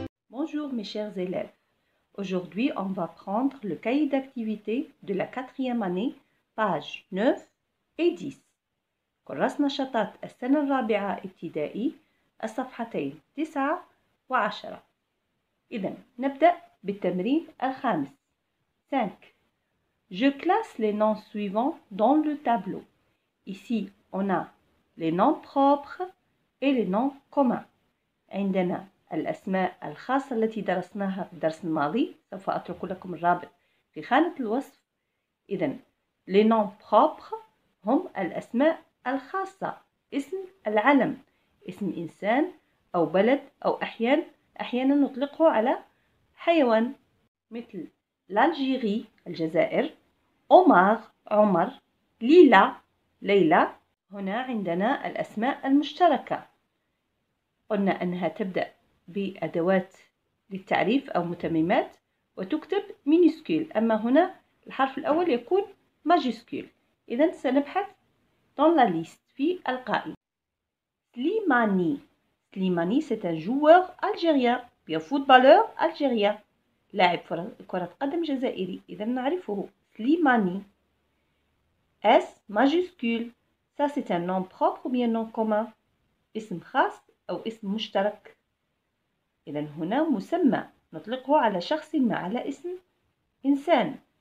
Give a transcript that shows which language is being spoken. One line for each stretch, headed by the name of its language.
French: Bonjour mes chers élèves. Aujourd'hui, on va prendre le cahier d'activité de la 4e année, pages 9 et 10.
Arabic: كراسة نشاطات السنة الرابعة ابتدائي الصفحتين 9 و10. إذن نبدأ بالتمرين الخامس. 5.
French: Je classe les noms suivants dans le tableau. Ici, on a les noms propres et les noms communs.
Arabic: عندنا الأسماء الخاصة التي درسناها في الدرس الماضي. سوف أترك لكم الرابط في خانة الوصف. إذن
French: les noms propres
Arabic: هم الأسماء الخاصة، اسم العلم، اسم إنسان أو بلد أو أحيانا نطلقه على حيوان، مثل l'Algérie الجزائر، عمر، ليلى. هنا عندنا الأسماء المشتركة، قلنا أنها تبدأ بأدوات للتعريف أو متممات وتكتب مينيسكول، أما هنا الحرف الأول يكون ماجيسكول. إذن سنبحث
French: dans la liste
Arabic: في القائمة. سليماني
French: c'est un joueur algérien, bien footballeur algérien،
Arabic: لاعب كرة قدم جزائري، إذن نعرفه سليماني.
French: S majuscule، ça c'est un nom propre ou bien nom commun،
Arabic: اسم خاص أو اسم مشترك. إذن هنا مسمى نطلقه على شخص ما، على اسم إنسان.